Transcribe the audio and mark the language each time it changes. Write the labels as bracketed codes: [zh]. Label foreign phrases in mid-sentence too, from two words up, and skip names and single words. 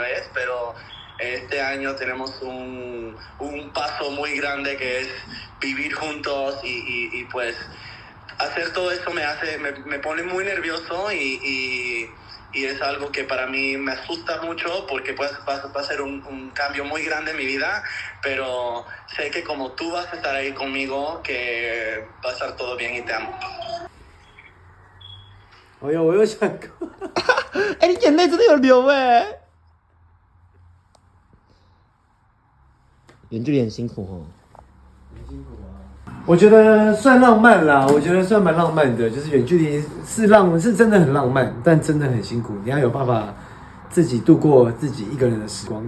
[es] vez, pero este año tenemos un paso muy grande que es vivir juntos y pues hacer todo eso me pone muy nervioso y es algo que para mí me asusta mucho porque pues va a ser un cambio muy grande en mi vida, pero sé que como tú vas a estar ahí conmigo, que va a estar todo bien y te amo. [zh] 哎呦，我又想哭。哎、你眼泪真的有流哎、远距离很辛苦哦。我觉得算浪漫啦，我觉得算蛮浪漫的，就是远距离是真的很浪漫，但真的很辛苦，你要有办法自己度过自己一个人的时光。